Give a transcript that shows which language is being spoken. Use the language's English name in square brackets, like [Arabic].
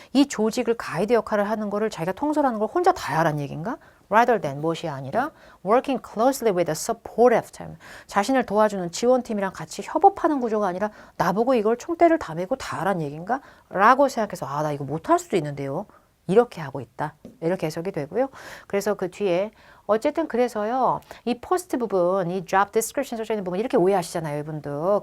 [Korean] 이 조직을 가이드 역할을 하는 거를 자기가 통솔하는 걸 혼자 다 하라는 얘기인가? [English] Rather than [Korean] 무엇이 아니라 [English] working closely with a supportive team. [Korean] 자신을 도와주는 지원팀이랑 같이 협업하는 구조가 아니라 나보고 이걸 총대를 다 메고 다 하라는 얘기인가? 라고 생각해서 나 이거 못할 수도 있는데요. 이렇게 하고 있다. 이렇게 해석이 되고요. 그래서 그 뒤에 어쨌든 그래서요. 이 포스트 부분, 이 job description 써져 있는 부분 이렇게 오해하시잖아요, 이분도.